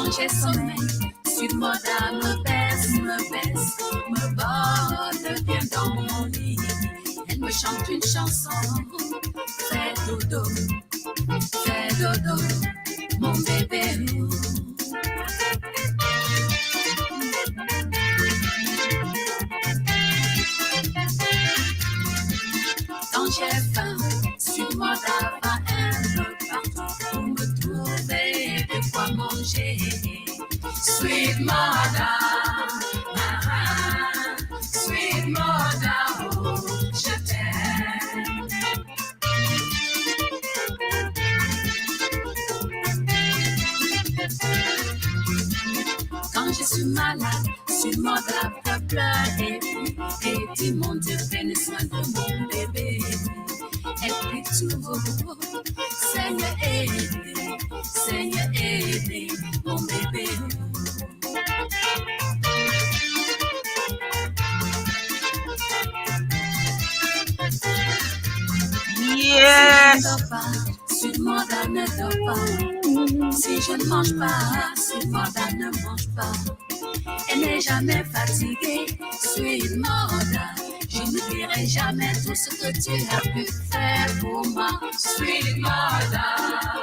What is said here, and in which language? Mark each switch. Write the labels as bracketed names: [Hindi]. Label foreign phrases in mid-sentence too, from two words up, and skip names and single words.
[French] sommeil. [English] Sweet mother [French] me baisse, me borde bien dans mon lit. Elle me chante une chanson, fais dodo, mon bébé. Quand j'ai faim, [English] sweet mother [French] va un peu partout pour me trouver de quoi manger. [English] Sweet mother, sweet mother, [French] oh, je t'aime. Quand je suis malade, [English] sweet mother [French] pleure et dit mon Dieu, prenez soin de mon bébé. Elle prie toujours, Seigneur aidez mon bébé. Yes. [English] Sweet mother [French] ne dort pas. Si je ne mange pas, [English] sweet mother [French] ne mange pas. Elle n'est jamais fatiguée, [English] sweet mother. [French] Je n'oublierai jamais tout ce que tu as pu faire pour moi, [English] sweet mother.